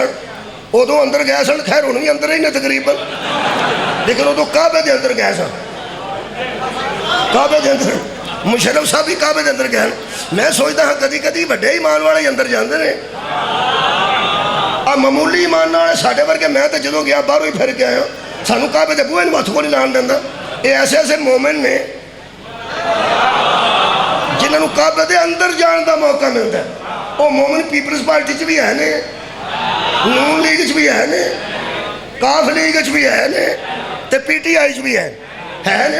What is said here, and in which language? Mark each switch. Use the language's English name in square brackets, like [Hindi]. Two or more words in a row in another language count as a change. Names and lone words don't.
[Punjabi] ادو اندر گئے سن، خیر انہوں بھی اندر ہی نے تقریباً، لیکن ادو کعبے دے اندر گئے سن. کعبے دے اندر مشرف صاحب بھی کعبے دے اندر گئے. میں سوچتا ہاں کدی کدی بڑے ایمان والے اندر جاندے نے. معمولی ایمان والے ساڈے ورگے میں تے جدوں گیا باہروں ہی پھر کے آیا. سانوں کعبے دے بوہے نوں ہتھ کو نہیں لان دیندا. یہ ایسے ایسے مومن نے جنہوں کعبے دے اندر جان دا موقع ملتا ہے. وہ مومن پیپلز پارٹی چ بھی ہے نے, نون لیگ چ بھی ہے نے, کاف لیگ چ بھی ہے نے, تے پی ٹی آئی چ بھی ہے نے.